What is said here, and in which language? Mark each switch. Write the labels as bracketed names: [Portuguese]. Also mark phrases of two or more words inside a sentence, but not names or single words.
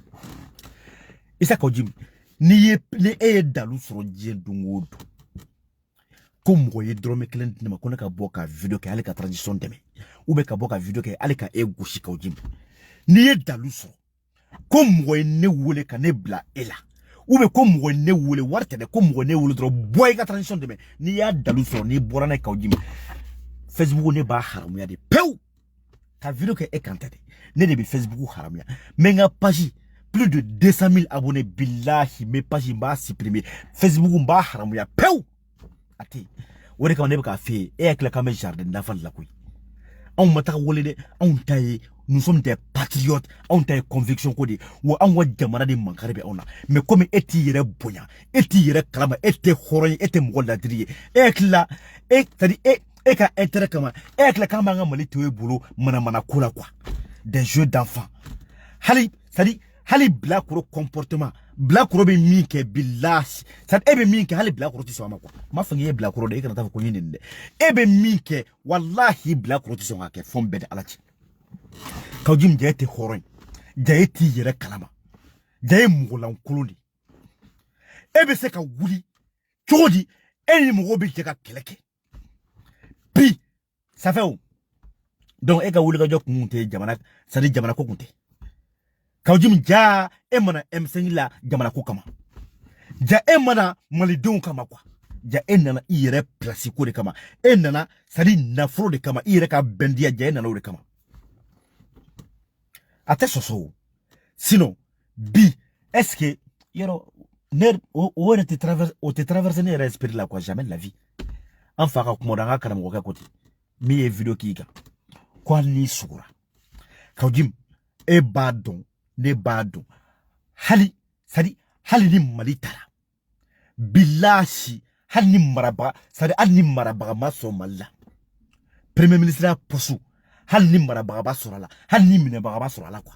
[Bambara] Isa Kaw Jim ni e ye dalu sɔrɔ diɲɛ don o don ko mɔgɔ ye dɔrɔmɛ kelen di ne ma ko ne ka bɔ ka vidéo kɛ ale ka transition dɛmɛ [French] ou bien [Bambara] ka bɔ ka vidéo kɛ ale ka e gosi Kaw Jim n'i ye dalu sɔrɔ ko mɔgɔ ye ne wele ka ne bila e la [French] ou bien [Bambara] ko mɔgɔ ye ne wele wari tɛ dɛ ko mɔgɔ ne wele dɔrɔn bɔ i ka transition dɛmɛ n'i y'a dalu sɔrɔ n'i bɔra n'a ye Kaw Jim Facebook ne b'a haramuya de pewu ka vidéo kɛ e kan tɛ dɛ ne de bɛ Facebook haramuya mais n ka page [French] plus de 200 000 abonnés [Bambara] billahi [French] mes page [Bambara] b'a supprimer Facebook b'a haramuya pewu ati o de kama ne bɛ k'a f'e ye e hakili k'an bɛ [French] jardin d'enfant [Bambara] de la koyi anw ma taga wele dɛ anw ta ye [French] nous sommes des patriotes [Bambara] anw ta ye conviction ko de wa anw ka jamana de mankari bɛ anw na [French] mais comme [Bambara] e t'i yɛrɛ bonya e t'i yɛrɛ kalama e tɛ hɔrɔn ye e tɛ mɔgɔ ladiri ye e hakili la c'est-à-dire e ka intérêt kama e hakili la k'an b'an ka Mali to e bolo manamana ko la [French] quoi des jeux d'enfants [Bambara] hali bilakoro comportement bilakoro bɛ min kɛ billahi e bɛ min kɛ hali bilakoro tɛ sɔn a ma quoi m'a fɔ k'i ye bilakoro de e kana taa fɔ ko n ye nin dɛ e bɛ min kɛ wallahi bilakoro tɛ sɔn k'a kɛ fɔ n bɛɛ de Ala cɛ Kaw Jim ja e tɛ hɔrɔn ye ja e t'i yɛrɛ kalama ja e mɔgɔlankolon de e bɛ se ka wuli cogo di e ni mɔgɔw bɛ jɛ ka kɛlɛ kɛ bi [French] ça fait [Bambara] o donc e ka wulikajɔ kun tɛ jamana c'est-à-dire jamana ko kun tɛ Kaw Jim ja e mana M5 la jamana ko kama ja e mana malidenw kama quoi ja e nana i yɛrɛ place ko de kama e nana c'est-à-dire nafolo de kama i yɛrɛ ka bɛndiya ja e nana o de kama a tɛ sɔsɔ sinon bi [French] est-ce que [Bambara] yɔrɔ ne o yɛrɛ tɛ traverser ne yɛrɛ esprit la [French] quoi jamais de la vie [Bambara] an fa ka kuma an ka karamɔgɔkɛ ko ten min ye vidéo k'i kan ko hali n'i sugura Kaw Jim e b'a dɔn ne b'a dɔn hali ni Mali tara billahi hali ni marabaga ma sɔn Mali la [French] premier ministre [Bambara] ya poste hali ni marabaga ba sɔrɔ a la hali ni minɛbaga ba sɔrɔ a la quoi